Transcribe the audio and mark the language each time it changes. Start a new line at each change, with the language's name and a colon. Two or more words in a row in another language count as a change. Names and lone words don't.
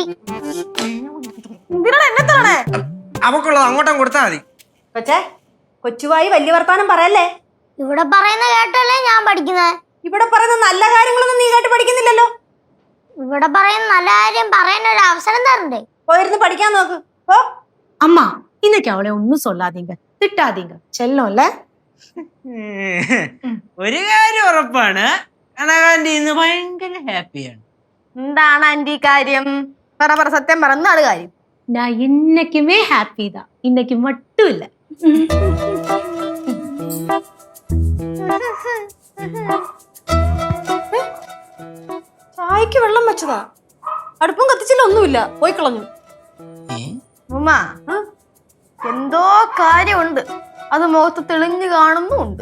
Malayalam: എന്തിനാണ് എന്നെ തരണേ? അവക്കുള്ളത് അങ്ങോട്ടും കൊടുത്താൽ മതി. കൊച്ചേ, കൊച്ചുവായി വലിയ വർത്താനം പറയല്ലേ. ഇവിടെ പറയുന്ന കേട്ടല്ലേ ഞാൻ പഠിക്കുന്നത്. ഇവിടെ പറയുന്ന നല്ല കാര്യങ്ങളൊന്നും നീ കേട്ട് പഠിക്കുന്നില്ലല്ലോ. ഇവിടെ പറയുന്ന നല്ല കാര്യം പറയാൻ ഒരു അവസരം തരണ്ടേ? പോയിരുന്ന് പഠിക്കാൻ നോക്ക്. ഓ
Tamil: அம்மா, இன்னைக்கு அவளை ஒன்னும் சொல்லாதீங்க, திட்டாதீங்க. செல்லம்ல.
Malayalam: ഒരു കാര്യം ഉറപ്പാണ്, കനകാന്റി ഇന്ന് ഭയങ്കര ഹാപ്പിയാണ്. എന്താണ് ആന്റി കാര്യം? പറ, സത്യം പറ, എന്താണ് കാര്യം?
Tamil: நான் இன்னைக்குமே ஹாப்பி தான், இன்னைக்கு மட்டும் இல்ல.
Malayalam: ചായക്ക് വെള്ളം വെച്ചതാ, അടുപ്പും കത്തിച്ചില്ല, ഒന്നുമില്ല, പോയി കളഞ്ഞു. ഉമ്മ, എന്തോ കാര്യമുണ്ട്, അത് മുഖത്ത് തെളിഞ്ഞു കാണുന്നുണ്ട്.